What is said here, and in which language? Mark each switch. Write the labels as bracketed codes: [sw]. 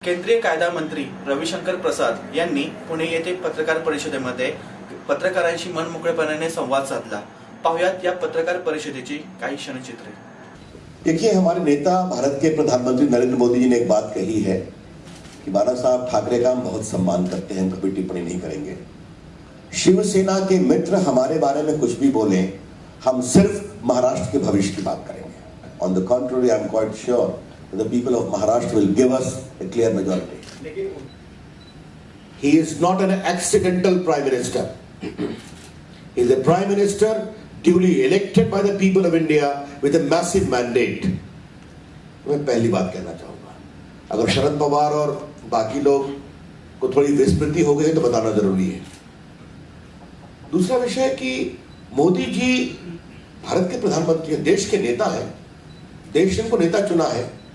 [mr] केंद्रीय कायदा मंत्री रविशंकर प्रसाद यांनी पुणे येथे पत्रकार परिषदेमध्ये पत्रकारांशी मनमोकळेपणाने संवाद साधला। पाहुयात या पत्रकार परिषदेची काही क्षणचित्रे। [hi] देखिए, हमारे नेता भारत के प्रधानमंत्री नरेंद्र मोदी जी ने एक बात कही है कि बाला साहब ठाकरे का हम बहुत सम्मान करते हैं, कभी टिप्पणी नहीं करेंगे। शिवसेना के मित्र हमारे बारे में कुछ भी बोले, हम सिर्फ महाराष्ट्र के भविष्य की बात करेंगे। [en] On the contrary, I am quite sure the people of Maharashtra will give us a clear majority. He is not an accidental prime minister. He is a prime minister duly elected by the people of India with a massive mandate. [hi] मैं पहली बात कहना चाहूंगा, अगर शरद पवार और बाकी लोग को थोड़ी विस्मृति हो गई तो बताना जरूरी है। दूसरा विषय कि मोदी जी भारत के प्रधानमंत्री हैं, देश के नेता हैं, देश ने उनको नेता चुना है।